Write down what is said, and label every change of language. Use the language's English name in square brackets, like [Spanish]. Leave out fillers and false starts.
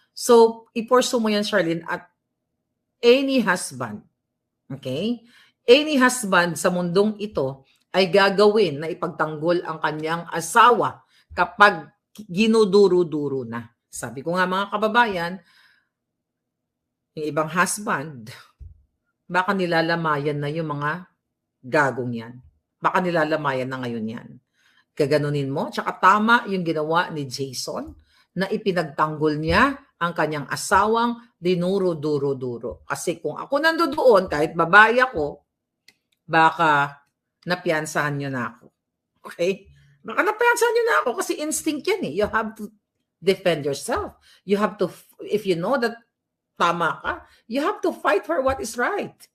[Filipino] So, i-pursue mo yan, Charlene, at [English] any husband, [Filipino] okay? [English] Any husband [Filipino] sa mundong ito ay gagawin na ipagtanggol ang kanyang asawa kapag ginuduro-duro na. Sabi ko nga, mga kababayan, yung ibang husband, baka nilalamayan na yung mga gagong yan. Baka nilalamayan na ngayon yan. Gaganunin mo. Tsaka tama yung ginawa ni Jason na ipinagtanggol niya ang kanyang asawang dinuro-duro-duro. Kasi kung ako nandoon, kahit babae ako, baka napiyansahan niyo na ako. Okay? Baka napiyansahan niyo na ako kasi instinct yan eh. [English] You have to defend yourself. You have to, if you know that [Filipino] tama ka, [English] you have to fight for what is right.